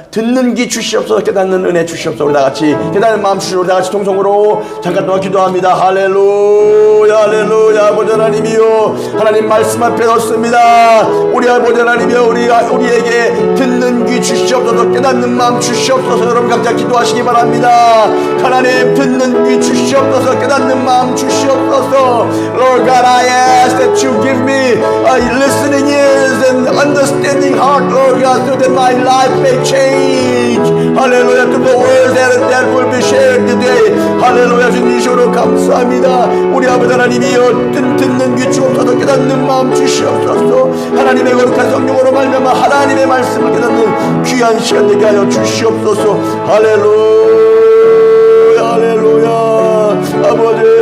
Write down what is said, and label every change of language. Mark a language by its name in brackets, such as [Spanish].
[Korean] 듣는 귀 주시옵소서 깨닫는 은혜 주시옵소서 우리 다 같이 깨닫는 마음 주시옵소서 우리 다 같이 통성으로 잠깐 동안 기도합니다. 할렐루야 할렐루야 아버지 하나님이요 하나님 말씀 앞에 섰습니다. 우리 아버지 하나님이요 우리에게 듣는 귀 주시옵소서 깨닫는 마음 주시옵소서 여러분 각자 기도하시기 바랍니다. 하나님 듣는 귀 주시옵소서 깨닫는 마음 주시옵소서 [English] Lord God I ask that you give me listening ears and understanding heart Lord God so that my life may change Hallelujah to the words that will be shared today Hallelujah [Korean] 주님이시로 감사합니다. 우리 아버지 하나님이여 듣는 귀 주옵소서 깨닫는 마음 주시옵소서 하나님의 거룩한 성령으로 말미암아 하나님의 말씀을 깨닫는 귀한 시간 되게 하여 주시옵소서 할렐루야 할렐루야 아버지